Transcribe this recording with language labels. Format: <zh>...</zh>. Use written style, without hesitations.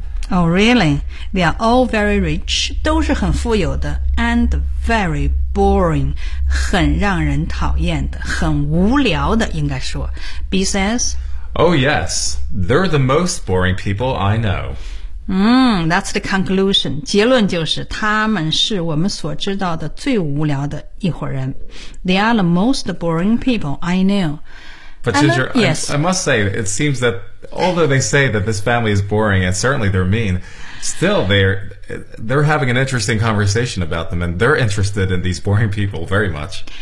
<en>Oh, really? They are all very rich.</en> <zh>都是很富有的</zh> <en>And very boring.</en> <zh>很让人讨厌的很无聊的应该说</zh> <en>B says... Oh yes, they're the most boring people I know. That's the conclusion.</en> <zh>结论就是他们是我们所知道的最无聊的一伙人。</zh> <en>They are the most boring people I know. But Ginger, I must say, it seems that although they say that this family is boring and certainly they're mean, still they're having an interesting conversation about them and they're interested in these boring people very much.</en>